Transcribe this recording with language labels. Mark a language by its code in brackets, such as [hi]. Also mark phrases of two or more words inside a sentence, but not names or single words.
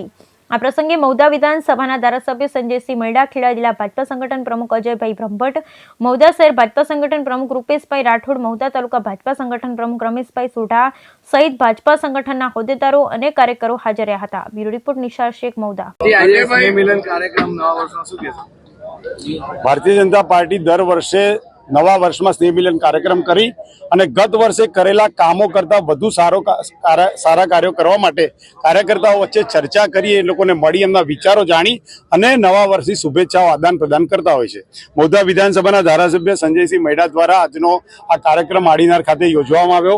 [gu] આ પ્રસંગે મહુધા વિધાનસભાના ધારાસભ્ય સંજયસિંહ મહેડા, ખેડા જિલ્લા ભાજપા સંગઠન પ્રમુખ અજયભાઈ બ્રહ્મભટ્ટ, મહુધા શહેર ભાજપા સંગઠન પ્રમુખ રૂપેશભાઈ રાઠોડ, મહુધા તાલુકા ભાજપા સંગઠન પ્રમુખ રમેશભાઈ સોઢા સહિત ભાજપા સંગઠનના હોદ્દેદારો અને કાર્યકરો હાજર રહ્યા હતા। બ્યુરો રિપોર્ટ નિશાર શેખ, મહુધા। ભારતીય જનતા પાર્ટી દર વર્ષે નવા વર્ષ માં સ્નેહ મિલન કાર્યક્રમ કરી અને ગત વર્ષે કરેલા કામો કરતા વધુ સારા કાર્યો કરવા માટે કાર્યકર્તાઓ વચ્ચે ચર્ચા કરી એ લોકોને મળી એમના વિચારો જાણી અને નવા વર્ષની શુભેચ્છાઓ આદાન પ્રદાન કરતા હોય છે। મહુધા વિધાનસભાના ધારાસભ્ય સંજયસિંહ મહેડા દ્વારા આજનો આ કાર્યક્રમ આડીનાર ખાતે યોજવામાં આવ્યો।